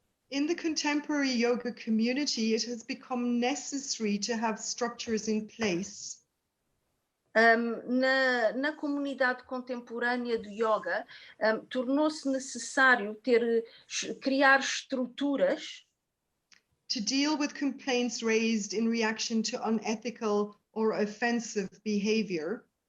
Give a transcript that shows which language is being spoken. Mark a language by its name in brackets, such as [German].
[English] In the contemporary yoga community, it has become necessary to have structures in place [Portuguese] na comunidade contemporânea do yoga, tornou-se necessário criar estruturas [English] to deal with complaints raised in reaction to unethical or offensive behavior,